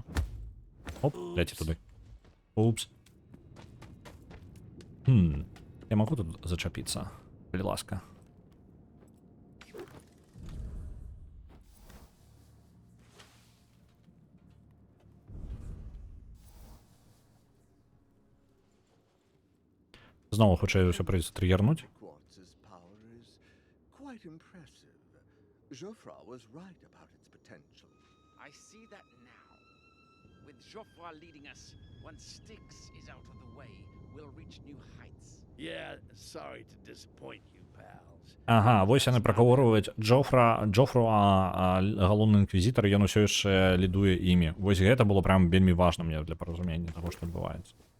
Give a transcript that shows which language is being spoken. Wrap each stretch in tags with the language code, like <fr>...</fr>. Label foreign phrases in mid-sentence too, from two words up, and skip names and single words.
<be>Оп, ляці туды. Упс. Я магу тут зачапіцца? Калі ласка. Знову хутчэй ўсё прыйдзецца триггернуть.</be> <en>Geoffroy was right about its potential. I see that now. With Geoffroy leading us, once Styx is out of the way, we'll reach new heights. Yeah, sorry to disappoint you, pals.</en> <be>Ага, вось яны прагаворваюць Джофруа, галоўны інквізітар, ён усё яшчэ лідуе імі. Вось гэта было прям вельмі важна мне для паразумення таго, што адбываецца.</be>